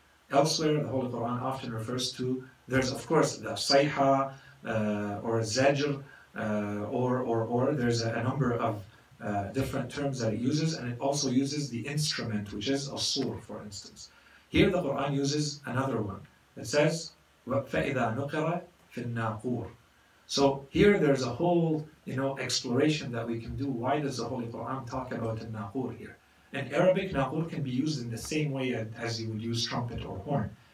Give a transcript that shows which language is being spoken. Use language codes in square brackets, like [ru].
[en] Elsewhere, the Holy Quran often refers to, there's of course the sayha or zajr, or there's a number of different terms that it uses, and it also uses the instrument, which is a sur, for instance. Here the Quran uses another one. It says, [ar] فَإِذَا نُقِرَ فِي النَّاقُورِ. [en] So here there's a whole, exploration that we can do. Why does the Holy Quran talk about al-naqur here? In Arabic, naqur can be used in the same way as you would use trumpet or horn.